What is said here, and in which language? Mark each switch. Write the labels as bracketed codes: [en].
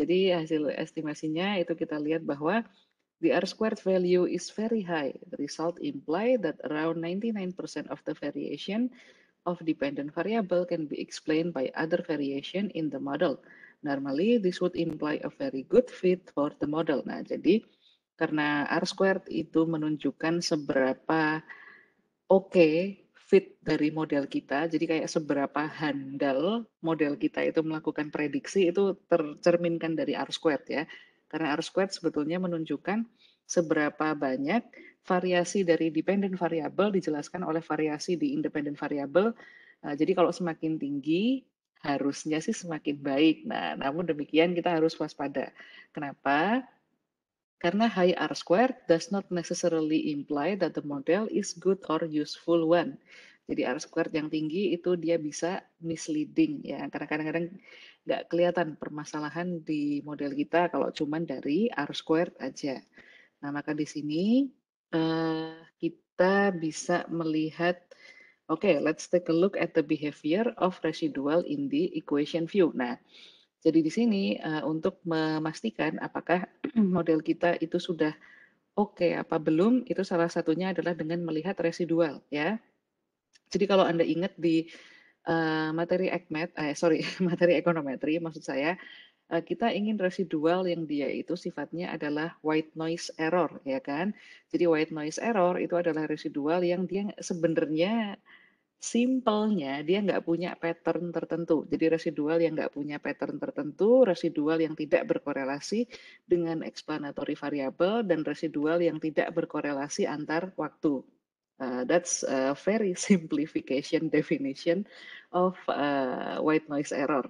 [id] Jadi hasil estimasinya itu kita lihat bahwa [en] the R squared value is very high. The result imply that around 99% of the variation of dependent variable can be explained by other variation in the model. Normally, this would imply a very good fit for the model. [id] Nah, jadi karena R squared itu menunjukkan seberapa oke fit dari model kita, jadi kayak seberapa handal model kita itu melakukan prediksi itu tercerminkan dari R squared ya. Karena R squared sebetulnya menunjukkan seberapa banyak variasi dari dependent variable dijelaskan oleh variasi di independent variable. Jadi kalau semakin tinggi harusnya sih semakin baik. Nah, namun demikian kita harus waspada. Kenapa? Karena [en] high R squared does not necessarily imply that the model is good or useful one. [id] Jadi R squared yang tinggi itu dia bisa misleading ya, karena kadang-kadang nggak kelihatan permasalahan di model kita kalau cuman dari R squared aja. Nah, maka di sini kita bisa melihat, [en] let's take a look at the behavior of residual in the equation view. [id] Nah, jadi di sini untuk memastikan apakah model kita itu sudah oke apa belum, itu salah satunya adalah dengan melihat residual ya. Jadi kalau Anda ingat di materi materi ekonometri maksud saya, kita ingin residual yang dia itu sifatnya adalah white noise error, ya kan. Jadi white noise error itu adalah residual yang dia sebenarnya simpelnya dia nggak punya pattern tertentu. Jadi residual yang nggak punya pattern tertentu, residual yang tidak berkorelasi dengan explanatory variable, dan residual yang tidak berkorelasi antar waktu. [en] That's a very simplification definition of white noise error.